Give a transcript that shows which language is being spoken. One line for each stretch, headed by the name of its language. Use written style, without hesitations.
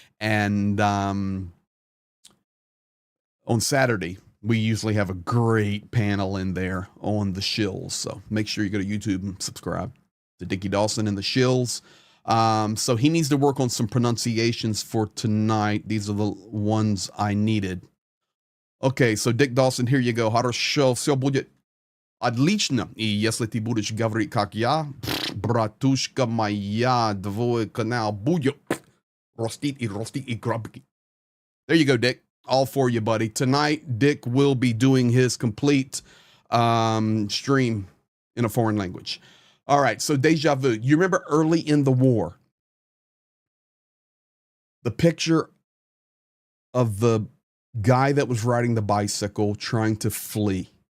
English: And on Saturday, we usually have a great panel in there on the shills. So make sure you go to YouTube and subscribe to Dickie Dawson and the shills. So he needs to work on some pronunciations for tonight. These are the ones I needed. Okay, so Dick Dawson, here you go.
Russian: Хорошо, все будет отлично. И если ты будешь говорить как я, братушка моя, твой канал будет растить и растить и грабить.
English: There you go, Dick. All for you, buddy. Tonight, Dick will be doing his complete stream in a foreign language. All right, so deja vu. You remember early in the war, the picture of the guy that was riding the bicycle trying to flee.